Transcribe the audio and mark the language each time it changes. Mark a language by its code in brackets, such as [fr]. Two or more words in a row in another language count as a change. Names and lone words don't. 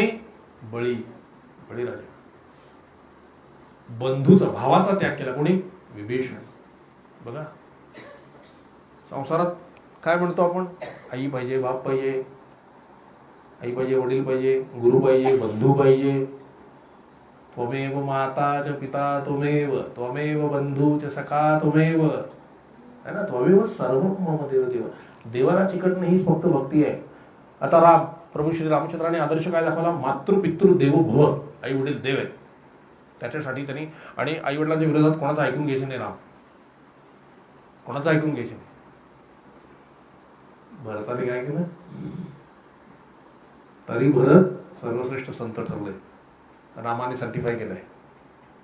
[mr] बळीराजा. बंधूचा, भावाचा त्याग केला कोणी? विभीषण. बघा, संसारात काय म्हणतो आपण? आई पाहिजे, बाप पाहिजे, आई पाहिजे, वडील पाहिजे, गुरु पाहिजे, बंधू पाहिजे. [sa] त्वमेव माता च पिता त्वमेव, त्वमेव बंधू च सखा त्वमेव, [hi] है ना. [sa] त्वमेव सर्व मम देव. [mr] देवाला चिकटणं हीच फक्त भक्ती आहे. आता प्रभू श्री रामचंद्राने आदर्श काय दाखवला? [sa] मातृ पितृ देवो भव. [mr] आई वडील देव आहेत, त्याच्यासाठी त्यांनी. आणि आई वडिलांच्या विरोधात कोणाचं ऐकून घ्यायचं नाही. राम कोणाचं ऐकून घ्यायचं नाही. भरताने काय केलं? तरी भरत सर्वश्रेष्ठ संत ठरले, रामाने सर्टिफाय केलंय.